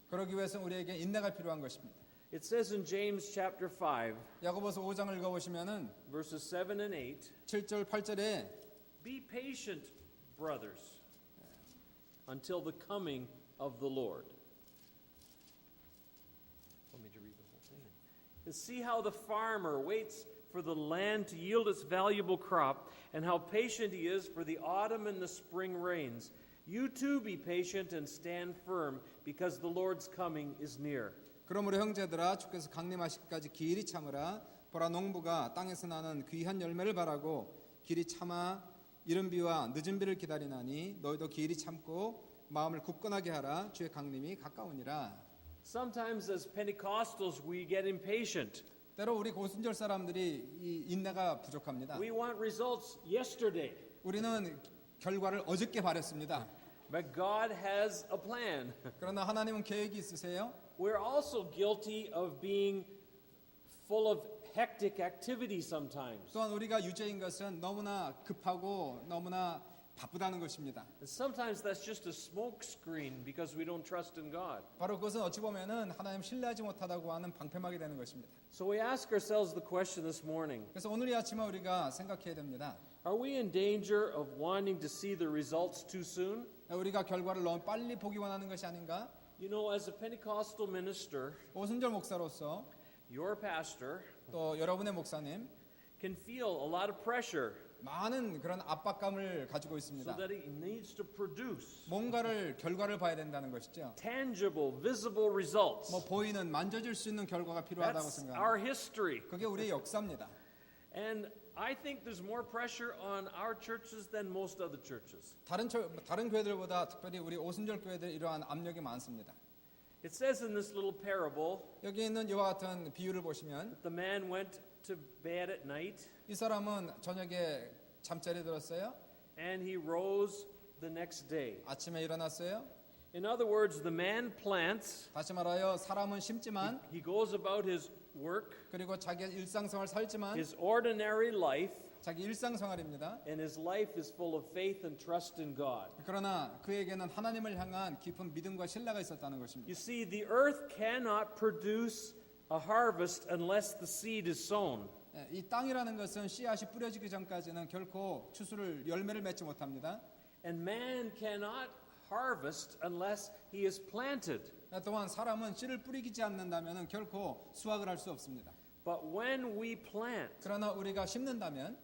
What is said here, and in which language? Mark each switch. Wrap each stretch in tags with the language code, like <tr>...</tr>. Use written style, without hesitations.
<ko>그러기 위해서 우리에게 인내가 필요한 것입니다.</ko> <en>It says in James chapter 5,</en> <ko>야고보서 5장을 읽어보시면은</ko> <en>verses 7 and 8,</en> <ko>7절 8절에</ko> <en>be patient, brothers, until the coming of the Lord. Want me to read the whole thing? And see how the farmer waits for the land to yield its valuable crop, and how patient he is for the autumn and the spring rains. You too be patient and stand firm, because the Lord's coming is near.</en> <ko>그러므로 형제들아 주께서 강림하시기까지 길이 참으라. 보라 농부가 땅에서 나는 귀한 열매를 바라고 길이 참아 이른 비와 늦은 비를 기다리나니 너희도 길이 참고 마음을 굳건하게 하라. 주의 강림이 가까우니라.</ko> <en>Sometimes as Pentecostals we get impatient.</en> <ko>때로 우리 고순절 사람들이 이 인내가 부족합니다.</ko> <en>We want results yesterday.</en> <ko>우리는 결과를 어저께 바랬습니다.</ko> <en>But God has a plan.</en> <ko>그러나 하나님은 계획이 있으세요?</ko> <en>We're also guilty of being full of hectic activity sometimes.</en> <ko>또한 우리가 유죄인 것은 너무나 급하고 너무나 바쁘다는 것입니다.</ko> <en>And sometimes that's just a smoke screen because we don't trust in God.</en> <ko>바로 그것은 어찌 보면은 하나님 신뢰하지 못하다고 하는 방패막이 되는 것입니다.</ko> <en>So we ask ourselves the question this morning,</en> <ko>그래서 오늘 이 아침에 우리가 생각해야 됩니다.</ko> <en>are we in danger of wanting to see the results too soon?</en> <ko>우리가 결과를 너무 빨리 보기 원하는 것이 아닌가?</ko> <en>You know, as a Pentecostal minister,</en> <ko>오순절 목사로서</ko> <en>your pastor</en> <ko>또 여러분의 목사님</ko> <en>can feel a lot of pressure</en> <ko>많은 그런 압박감을 가지고</ko> <en>so</en> <ko>있습니다.</ko> <en>that he needs to produce</en> <ko>뭔가를 결과를 봐야 된다는 것이죠.</ko> <en>tangible, visible results.</en> <ko>뭐 보이는 만져질 수 있는 결과가 필요하다고</ko> <en>That's</en> <ko>생각합니다.</ko> <en>our history.</en> <ko>그게 우리의 역사입니다.</ko> <en>And I think there's more pressure on our churches than most other churches.</en> <ko>다른 교회들보다 특별히 우리 오순절 교회들 이러한 압력이 많습니다.</ko> <en>It says in this little parable</en> <ko>여기 있는 이와 같은 비유를 보시면</ko> <en>that the man went to bed at night</en> <ko>이 사람은 저녁에 잠자리에 들었어요.</ko> <en>and he rose the next day.</en> <ko>아침에 일어났어요.</ko> <en>In other words, the man plants,</en> <ko>다시 말하여 사람은 심지만</ko> <en>he goes about his work,</en> <ko>그리고 자기 일상생활 살지만</ko> <en>his ordinary life,</en> <ko>자기 일상생활입니다.</ko> <en>and his life is full of faith and trust in God.</en> <ko>그러나 그에게는 하나님을 향한 깊은 믿음과 신뢰가 있었다는 것입니다.</ko> <en>You see, the earth cannot produce a harvest unless the seed is sown.</en> <ko>이 땅이라는 것은 씨앗이 뿌려지기 전까지는 결코 추수를 열매를 맺지 못합니다.</ko> <en>And man cannot harvest unless he is planted.</en> <ko>또한 사람은 씨를 뿌리지 않는다면 결코 수확을 할 수 없습니다.</ko> <en>But when we plant,</en> <ko>그러나 우리가 심는다면</ko>